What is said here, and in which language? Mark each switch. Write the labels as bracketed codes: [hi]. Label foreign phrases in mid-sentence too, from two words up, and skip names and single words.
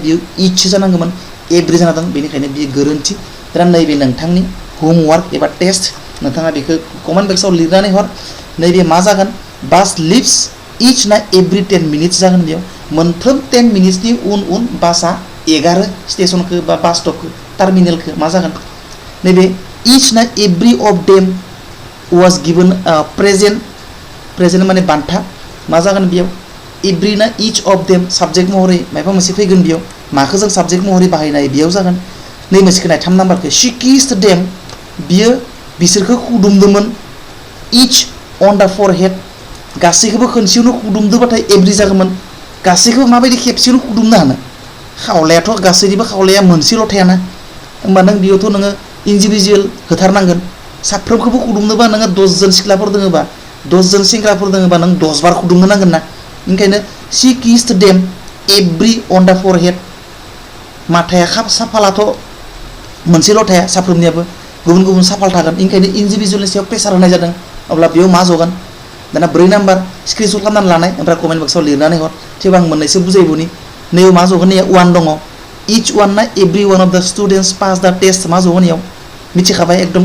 [brx] बियो इच जानांगौमोन एभ्रि जाना दं बेनिखायनो बियो गोरोन्थि दा नैबे नोंथांनि होमवर्क एबा टेस्ट नोंथाङा बेखौ [en] comment boxआव [brx] लिरनानै हर नैबे मा जागोन [en] bus leaves each [brx] ना [en] every 10 minutes [brx] जागोन बेयाव मोनफ्रोम 10 मिनिट्सनि उन बासआ एगारो स्टेशनखौ बा बास स्टपखौ टार्मिनेलखौ मा जागोन नैबे इच ना [en] every of them was given [brx] प्रेजेन्ट माने बान्था मा जागोन बेयाव एभ्रि ना [en] each of them [brx] साबजेक्ट महरै माबा मोनसे फैगोन बेयाव माखौ जों साबजेक्ट महरै बाहायनाय बेयाव जागोन नै मोनसेखौ नाय 3 नाम्बारखौ [en] she kissed them [brx] बियो बिसोरखौ खुदुमदोंमोन [en] each on the forehead [brx] गासैखौबो खनसेयावनो खुदुमदोंबाथाय एभ्रि जागौमोन गासैखौबो माबायदि खेबसेयावनो खुदुमनो हानो खावलायाथ' गासैनिबो खावलाया मोनसेल' थायाना होमबा नों बेयावथ' नोङो इन्डिभिजुअल होथारनांगोन साफ्रोमखौबो खुदुमनोबा नोङो 10 जन सिख्लाफोर दोङोबा 10 जन सेंग्राफोर दोङोबा नों 10 बार खुदुमनो नांगोन ना ओंखायनो [en] she kissed them every on the forehead [brx] माथाया साफालाथ' मोनसेल' थाया साफ्रोमनियाबो गुबुन गुबुन साफाल थागोन ओंखायनो इन्डिभिजुअलनि सायाव प्रेसार होनाय जादों अब्ला बेयाव मा जगोन दाना 4 नाम्बार स्क्रिनशट खालामनानै लानाय ओमफ्राय [en] comment boxआव [brx] लिरनानै हर थेवबो आं मोननैसो बुजायबोनि नैयाव मा जगोन नैया 1 दङ [en] each one [brx] ना [en] every one of the students pass the test [brx] मा जगोन इयाव मिथिखाबाय एकदम